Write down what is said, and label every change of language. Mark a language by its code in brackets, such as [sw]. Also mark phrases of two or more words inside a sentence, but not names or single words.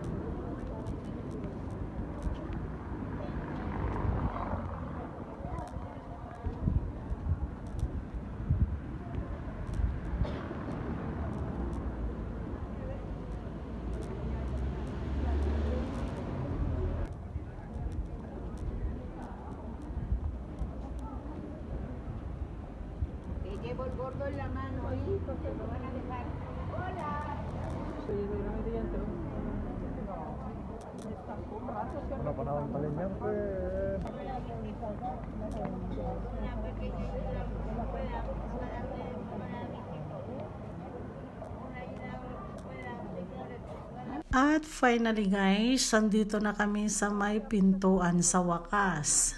[es] Llevo el gordo en la mano ahí porque lo van a dejar. ¡Hola! [tl] Wala pa naman pala niya, At [en] finally guys, [tl] andito na kami sa may pintuan sa wakas.